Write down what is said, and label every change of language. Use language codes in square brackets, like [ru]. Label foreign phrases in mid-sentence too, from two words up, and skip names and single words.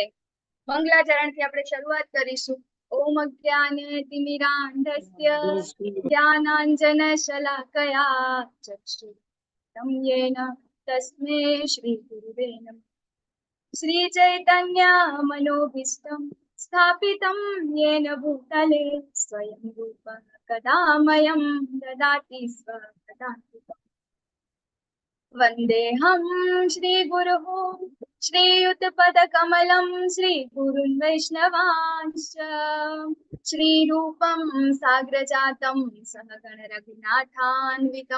[gu] મંગલાચરણથી આપણે શરૂઆત કરીશું. [sa] ओम अज्ञाने तिमिरान्धस्य ज्ञानाञ्जन शलाकया चक्षुरुन्मिलितं येन तस्मै श्री गुरवे नमः. श्री चैतन्य मनोभीष्टं स्थापितं येन भूतले स्वयं रूपः कदा मह्यं ददाति स्वपदान्तिकम्. वन्देऽहं श्रीगुरुः श्रीयुतपदकमलं श्रीगुरुन् वैष्णवांश्च श्रीरूपं साग्रजातं सहगण रघुनाथान्वितं